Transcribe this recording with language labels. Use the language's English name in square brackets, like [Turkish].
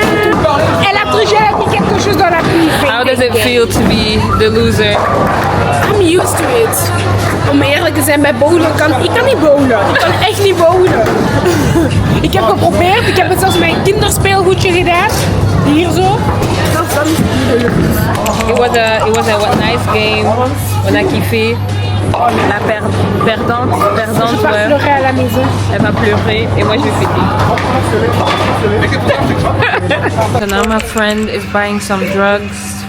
[French] Elle a touché, elle a mis quelque chose dans la pluie. [English] How does it feel to be the loser? I'm used to it. [Dutch] Om eerlijk te zijn, bij bowlen ik kan niet bowlen. Ik kan echt niet bowlen. Ik heb geprobeerd, ik heb het zelfs met een kinderspeelgoedje gedaan. Hier zo. [English] It was a nice game. [French] On a kiffé. La perdante, Je vais pleurer à la maison. elle va pleurer et moi je vais fêter. [English] So now my friend is buying some drugs.